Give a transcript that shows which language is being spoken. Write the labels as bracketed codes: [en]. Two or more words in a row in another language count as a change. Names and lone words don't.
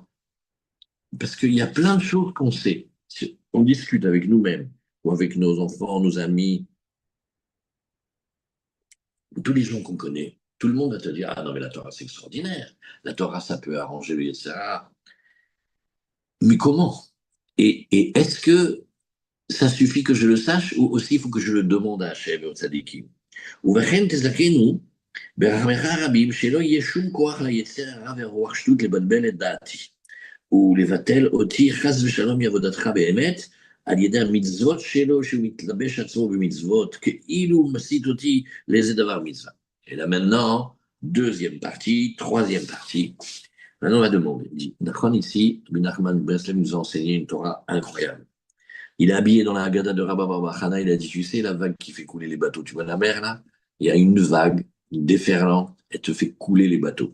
[fr] Parce qu'il y a plein de choses qu'on sait. Si on discute avec nous-mêmes ou avec nos enfants, nos amis, tous les gens qu'on connaît. Tout le monde va te dire, ah non, mais la Torah, c'est extraordinaire. La Torah, ça peut arranger le Yetzirah. Mais comment? Et est-ce que ça suffit que je le sache ou aussi il faut que je le demande à Hachem et au tzadikim? [he] ובכן תזכנו ברחמך רבים שלא יהיה שום כוח ליצר הרע והרוח שטות לבלבל את דעתי. ולבטל אותי חס ושלום מעבודתך באמת, על ידי המצוות שלו שהוא מתלבש עצמו במצוות, כאילו הוא מסית אותי לאיזה דבר מצווה. [fr] Et là maintenant, deuxième partie, troisième partie. Maintenant on va demander. Il dit, Nachman ici, Ben Nachman Breslem nous a enseigné une Torah incroyable. Il est habillé dans la Haggadah de Rabba Bar Chana, il a dit, tu sais, la vague qui fait couler les bateaux, tu vois la mer là? Il y a une vague, une déferlante, elle te fait couler les bateaux.